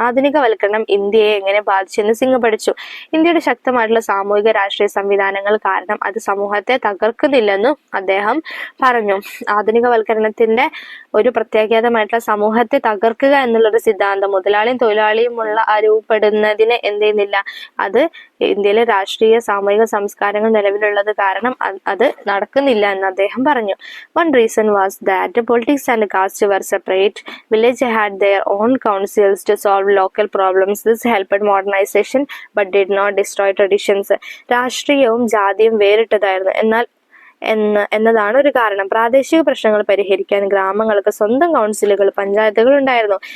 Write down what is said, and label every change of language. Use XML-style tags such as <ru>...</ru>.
<ml>ആധുനികവൽക്കരണം ഇന്ത്യയെ എങ്ങനെ ബാധിച്ചെന്ന് സിംഗ് പഠിച്ചു. ഇന്ത്യയുടെ ശക്തമായിട്ടുള്ള സാമൂഹിക രാഷ്ട്രീയ സംവിധാനങ്ങൾ കാരണം അത് സമൂഹത്തെ തകർക്കുന്നില്ലെന്നും അദ്ദേഹം പറഞ്ഞു. ആധുനികവൽക്കരണത്തിന്റെ ഒരു പ്രത്യാഘാതമായിട്ടുള്ള സമൂഹത്തെ തകർക്കുക എന്നുള്ളൊരു സിദ്ധാന്തം മുതലാളിയും തൊഴിലാളിയുമുള്ള രൂപപ്പെടുന്നതിന് എന്ത് ചെയ്യുന്നില്ല? അത് ഇന്ത്യയിലെ രാഷ്ട്രീയ സാമൂഹിക സംസ്കാരങ്ങൾ നിലവിലുള്ളത് കാരണം അത് നടക്കുന്നില്ല എന്ന് അദ്ദേഹം പറഞ്ഞു.</ml> <en>One reason was that politics and caste were separate. Village had their own councils to solve local problems. This helped modernization but did not destroy traditions.</en> <ml>രാഷ്ട്രീയവും ജാതിയും വേറിട്ടതായിരുന്നു എന്നതാണ് ഒരു കാരണം. പ്രാദേശിക പ്രശ്നങ്ങൾ പരിഹരിക്കാൻ ഗ്രാമങ്ങൾക്ക് സ്വന്തം കൗൺസിലുകൾ, പഞ്ചായത്തുകൾ ഉണ്ടായിരുന്നു.</ml>